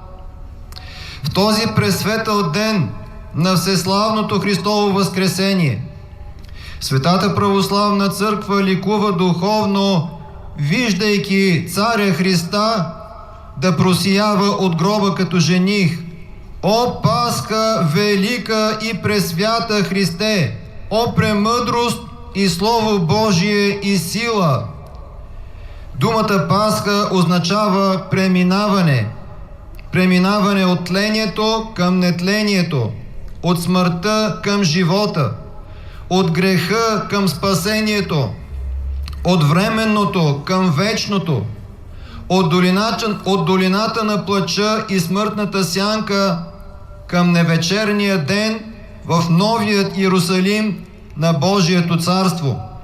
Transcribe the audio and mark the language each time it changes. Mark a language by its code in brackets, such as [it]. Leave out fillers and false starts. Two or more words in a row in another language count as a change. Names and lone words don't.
[bg] В този пресветъл ден на Всеславното Христово възкресение Светата Православна Църква ликува духовно, виждайки Царя Христа да просиява от гроба като жених. О Пасха велика и пресвята Христе! О премъдрост и Слово Божие и сила! Думата Пасха означава преминаване. Преминаване от тлението към нетлението, от смъртта към живота, от греха към спасението, от временното към вечното, от долината на плача и смъртната сянка към невечерния ден в новият Иерусалим на Божието царство.